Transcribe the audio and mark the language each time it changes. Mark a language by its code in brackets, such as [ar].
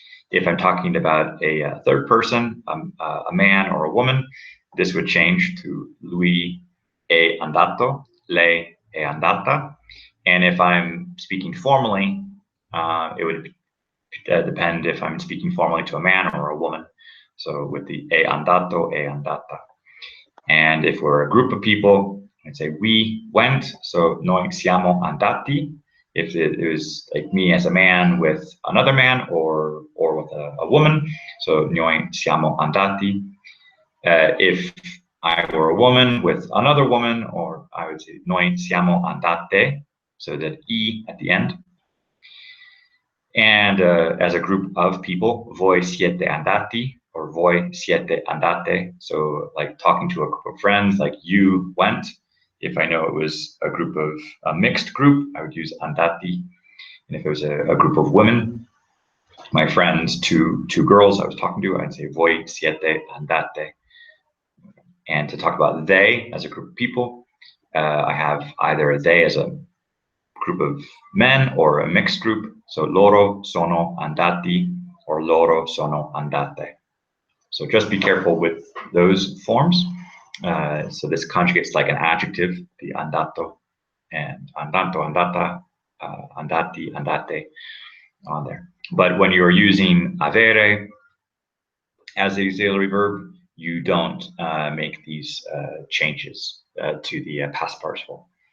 [en] If I'm talking about a third person, a man or a woman, this would change to [it] lui è andato, lei è andata. [en] And if I'm speaking formally, it would depend if I'm speaking formally to a man or a woman. So with the [it] è andato, è andata. [en] And if we're a group of people, I'd say we went, so [it] noi siamo andati. [en] If it was like me as a man with another man or with a woman, so [it] noi siamo andati. [en] If I were a woman with another woman, or I would say [it] noi siamo andate, [en] so that e at the end. And as a group of people, [it] voi siete andati, [en] or [it] voi siete andate. [en] So like talking to a group of friends, like you went. If I know it was a group of a mixed group, I would use andati. And if it was a group of women, my friends, two girls I was talking to, I'd say [it] voi siete andate. [en] And to talk about they as a group of people, I have either they as a group of men or a mixed group. So [it] loro sono andati [en] or [it] loro sono andate. [en] So just be careful with those forms. So this conjugates like an adjective, the andato and andato, andata, andati, andate on there. But when you're using avere as the auxiliary verb, you don't make these changes to the past participle.